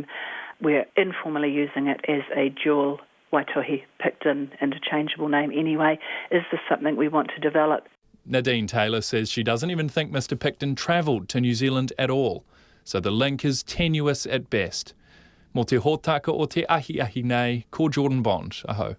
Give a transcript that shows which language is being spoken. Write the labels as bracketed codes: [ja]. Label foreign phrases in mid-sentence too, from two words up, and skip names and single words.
[en] We're informally using it as a dual Waitohi Picton interchangeable name anyway. Is this something we want to develop? Nadine Taylor says she doesn't even think Mr Picton travelled to New Zealand at all, so the link is tenuous at best. [mi] Mo te hōtaka o te ahi nei, ko Jordan Bond, aho.